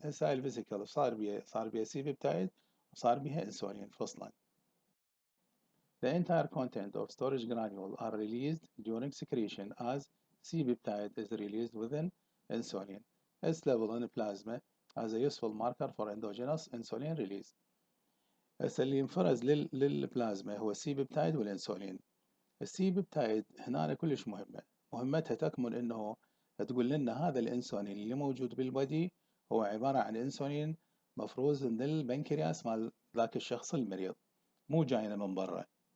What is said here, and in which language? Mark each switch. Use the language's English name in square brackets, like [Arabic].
[Arabic] هسه الفيزيكال صار بيها C peptide وصار بيها insulin فصلا. [English] The entire content of storage granule are released during secretion as C peptide is released within insulin. Its level in plasma as a useful marker for endogenous insulin release. [Arabic] هسه اللي ينفرز للبلازما هو السي بيبتايد والانسولين. السي بيبتايد هنا كلش مهمة، مهمتها تكمن انه تقول لنا هذا الانسولين اللي موجود بالبدي هو عبارة عن انسولين مفروز من البنكرياس مال ذاك الشخص المريض، مو جاينا من برا.